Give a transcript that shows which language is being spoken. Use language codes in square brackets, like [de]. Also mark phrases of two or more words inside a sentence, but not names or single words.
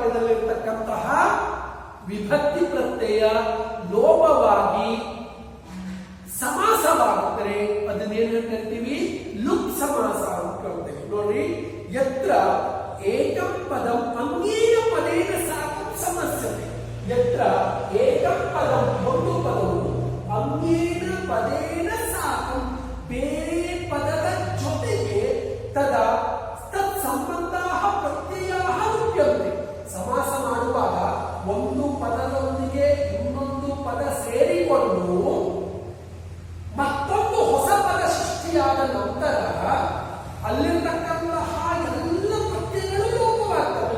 [kn] ಸಮಾಸದಲ್ಲಿರ್ತಕ್ಕಂತಹ ವಿಭಕ್ತಿ ಪ್ರತ್ಯಯ ಲೋಪವಾಗಿ ಸಮಾಸವಾಗುತ್ತದೆ. ಅದನ್ನೇನು ಕರಿತೀವಿ? ಲುಕ್ ಸಮಾಸ ಅಂತ ಹೇಳ್ತೇವೆ. ನೋಡಿ, [sa] ಯತ್ರ ಏಕಂ ಪದಂ ಅನ್ಯೇನ ಪದೇನ ಸಾಕಂ ಸಮಸ್ಯತೆ. ಯತ್ರ ಏಕಂ ಪದಂ [kn] ಒಂದು ಪದವು [sa] ಅನ್ಯೇನ ಪದೇನ ಸಾಕಂ [kn] ಬೇರೆ ಪದದ ಜೊತೆಗೆ [sa] ತದಾ ತತ್ ಸಂಬಂಧ ಪ್ರತ್ಯಯ ರೂಪ್ಯಂತೆ. [kn] ಸಮಾಸ ಮಾಡುವಾಗ ಒಂದು ಪದದೊಂದಿಗೆ ಇನ್ನೊಂದು ಪದ ಸೇರಿಕೊಂಡು ಮತ್ತೊಂದು ಹೊಸ ಪದ ಸೃಷ್ಟಿಯಾದ ನಂತರ ಅಲ್ಲಿರ್ತಕ್ಕಂತಹ ಎಲ್ಲ ಪ್ರತ್ಯಯಗಳು ಲೋಪವಾಗ್ತವೆ.